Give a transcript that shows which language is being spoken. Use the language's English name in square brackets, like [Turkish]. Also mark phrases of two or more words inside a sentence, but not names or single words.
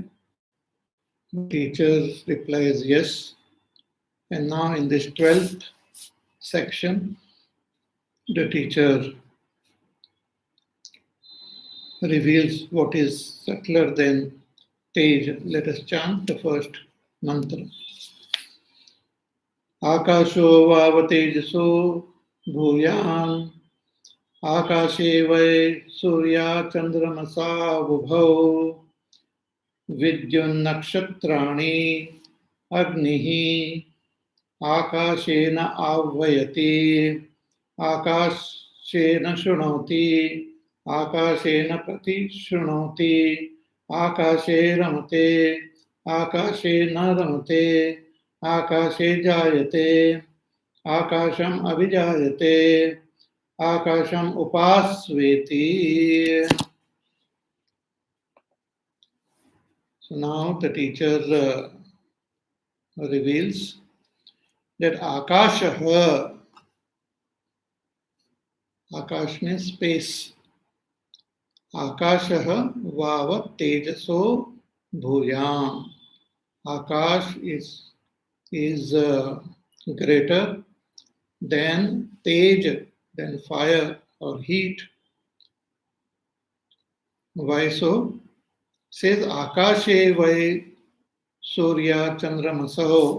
[English] The teacher replies yes. And now in this 12th section, the teacher reveals what is subtler than Tej. Let us chant the first mantra. [Sanskrit] आकाशो वावतेज्सो भूयम् आकाशे वै सूर्य चन्द्रमस वुभौ विद्युन् नक्षत्राणि अग्निः आकाशेन अव्वयति आकाशेन शुनोति आकाशेन प्रति शुनोति आकाशे रमते आकाशे न रमते आकाशे जायते आकाशम् अभिजायते आकाशम् उपस्वेति. [English] So now the teacher reveals that Akashaha, Akash means space. [Sanskrit] आकाशः वाव तेजसो भूयम्. [English] Akash is greater than tej, than fire or heat. Why so? [Sanskrit] Says आकाशे वै सूर्य चन्द्रमसहो.